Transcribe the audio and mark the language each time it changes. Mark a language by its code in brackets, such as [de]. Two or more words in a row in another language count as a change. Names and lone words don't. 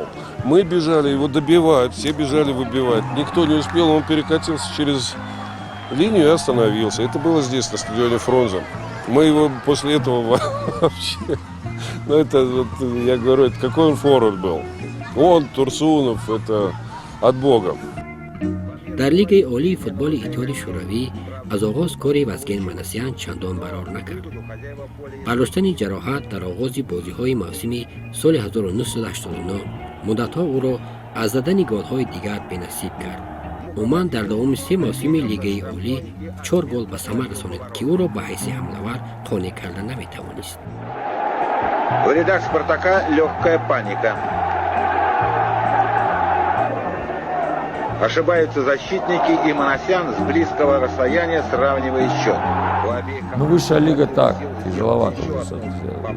[ru] Мы бежали его добивать, все бежали выбивать. Никто не успел, он перекатился через линию и остановился. Это было здесь, на стадионе Фрунзе. Мы его после этого вообще... Ну это, вот, я говорю, это какой он форвард был. Он, Турсунов, это... от Бога. [tg] дар лигаи олии футболи иттиҳоди шӯравӣ аз оғоз кори Вазген Манасян чандон барор накард. бардоштани ҷароҳат дар оғози бозиҳои мавсими соли 1989 муддатҳо ӯро аз задани голҳои дигар бенасиб кард. Ӯ дар давоми 3 мавсими лигаи олӣ 4 гол ба самар расонид, ки ӯро ба ҳайси ҳамлавар қонеъ кардан наметавонист. [ru] В рядах «Спартака» легкая паника. Ошибаются защитники, и Манасян с близкого расстояния сравнивает счет. У обеих Ну, команд высшая лига так, сил тяжеловато. силы.